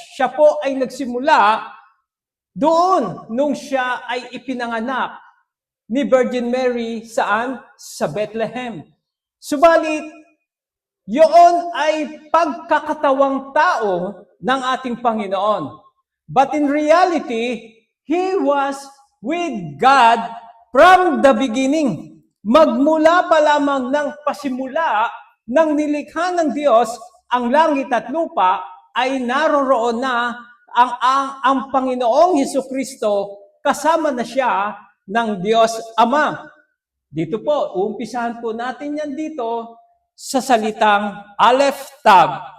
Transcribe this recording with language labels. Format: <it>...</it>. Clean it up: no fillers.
<tl>Siya po ay nagsimula doon nung siya ay ipinanganak ni Virgin Mary saan? Sa Bethlehem. Subalit, yun ay pagkakatawang tao ng ating Panginoon.</tl> <en>But in reality, He was with God from the beginning.</en> <tl>Magmula pa lamang ng pasimula ng nilikha ng Diyos ang langit at lupa, ay naroroon na ang Panginoong Hesukristo kasama na siya ng Diyos Ama. Dito po, uumpisahan po natin yan dito sa salitang Aleph Tav.</tl>